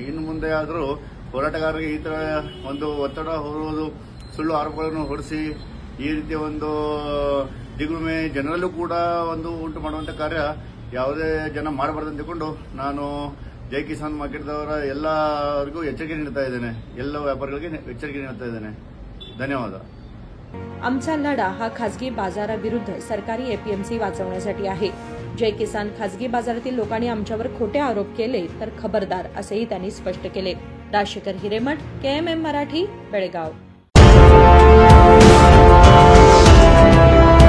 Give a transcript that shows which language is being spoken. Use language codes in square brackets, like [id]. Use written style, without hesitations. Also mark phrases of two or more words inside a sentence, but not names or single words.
[kn] ಇನ್ನು ಮುಂದೆ ಆದರೂ ಹೋರಾಟಗಾರರಿಗೆ ಈ ತರ ಒಂದು ಒತ್ತಡ ಹೊರುವುದು, ಸುಳ್ಳು ಆರೋಪಗಳನ್ನು ಹೊರಿಸಿ ಈ ರೀತಿಯ ಒಂದು ದಿಗ್ಭ್ರಮೆ ಜನರಲ್ಲೂ ಕೂಡ ಒಂದು ಉಂಟು ಮಾಡುವಂತ ಕಾರ್ಯ ಯಾವುದೇ ಜನ ಮಾಡಬಾರದು ಅಂತ ಹೇಳ್ಕೊಂಡು ನಾನು ಜೈ ಕಿಸಾನ್ ಮಾರ್ಕೆಟ್ದವರ ಎಲ್ಲರಿಗೂ ಎಚ್ಚರಿಕೆ ನೀಡ್ತಾ ಇದ್ದೇನೆ, ಎಲ್ಲ ವ್ಯಾಪಾರಿಗಳಿಗೆ ಎಚ್ಚರಿಕೆ ನೀಡ್ತಾ ಇದ್ದೇನೆ। ಧನ್ಯವಾದ। [mr] आमचा लढा हा खासगी बाजाराविरुद्ध सरकारी एपीएमसी वाचवण्यासाठी आहे। जय किसान खासगी बाजारातील लोकांनी आमच्यावर खोटे आरोप केले तर खबरदार असेही त्यांनी स्पष्ट केले। राजशेखर हिरेमठ, KMM मराठी, बेळगाव।